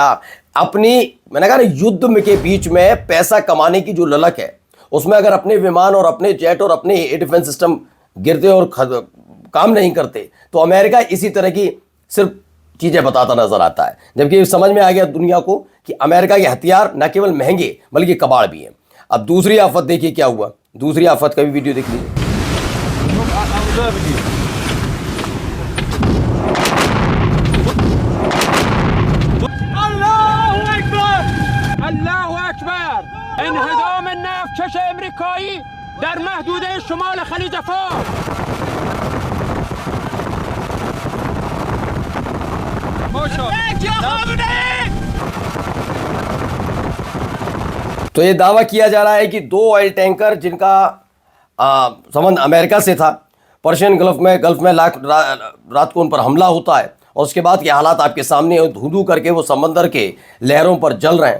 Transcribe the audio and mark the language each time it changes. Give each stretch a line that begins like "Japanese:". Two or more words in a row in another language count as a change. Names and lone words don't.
Hindi: अपनी, मैंने कहा युद्ध में के बीच में पैसा कमाने की जो ललक है उसमें अगर अपने विमान और अपने जेट और अपने
English: defense system
Hindi: गिरते और काम नहीं करते तो अमेरिका इसी तरह की सिर्फ चीज़ें बताता नजर आता है। जबकि समझ में आ गया दुनिया को कि अमेरिका के हथियार न केवल महंगे बल्कि कबाड़ भी हैं। अब दूसरी आफत देखिए क्या हुआ, दूसरी आफत का भी वीडियो देख लीजिए।
Arabic: الله أكبر
Persian: انهدام النفط امریکایی در محدوده شمال خلیج فارس.
Hindi: तो ये दावा किया जा रहा है कि 2
English: oil tanker
Hindi: जिनका संबंध अमेरिका से था, पर्शियन गल्फ में रात को उन पर हमला होता है और उसके बाद के हालात आपके सामने धू करके वो समंदर के लहरों पर जल रहे हैं।